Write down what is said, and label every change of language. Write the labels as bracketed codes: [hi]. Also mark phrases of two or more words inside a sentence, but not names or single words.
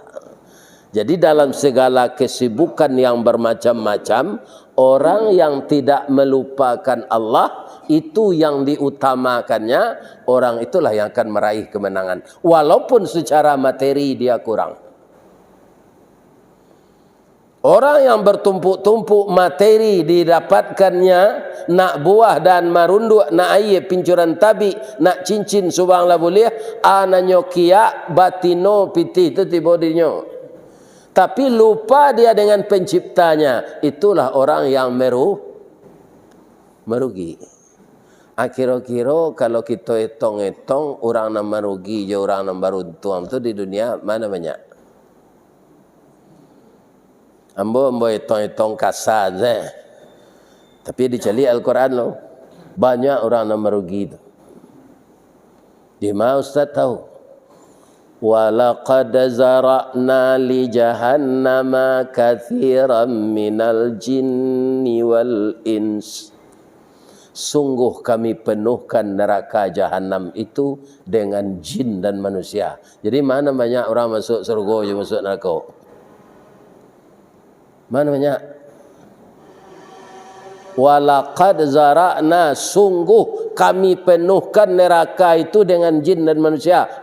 [id] Jadi dalam segala kesibukan yang bermacam-macam, orang yang tidak melupakan Allah, itu yang diutamakannya, orang itulah yang akan meraih kemenangan. Walaupun secara materi dia kurang. Orang yang bertumpuk-tumpuk materi didapatkannya, [min] nak buah dan marunduk, nak air pincuran tabi, nak cincin subang lah boleh, ananyo kia batino pitih itu tibodinya. [id] Tapi lupa dia dengan penciptanya. Itulah orang yang merugi. [min] Kira-kira kalau kita hitung-hitung, orang yang merugi je orang yang beruntung tu di dunia mana banyak? Ambo hitung-hitung kasar je. [id] Tapi dicari Al-Quran loh. Banyak orang yang merugi tu. Di mana Ustaz tahu? [ar] ولقد ذرأنا لجهنم كثيرا من الجن والإنس. [id] Sungguh kami penuhkan neraka Jahannam itu dengan jin dan manusia. [min] Jadi mana banyak orang masuk surga je masuk neraka? [id] Mana banyak? [ar] ولقد ذرأنا, [id] sungguh kami penuhkan neraka itu dengan jin dan manusia.